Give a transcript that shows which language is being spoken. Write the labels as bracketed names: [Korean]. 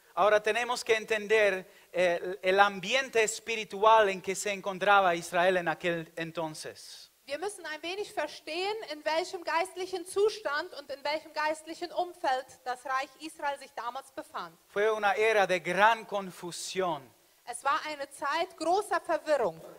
[Spanish] Ahora tenemos que entender el ambiente espiritual en que se encontraba Israel en aquel entonces. [German] Wir müssen ein wenig verstehen, in welchem geistlichen Zustand und in welchem geistlichen Umfeld das Reich Israel sich damals befand. [Spanish] Fue una era de gran confusión. [German] Es war eine Zeit großer Verwirrung.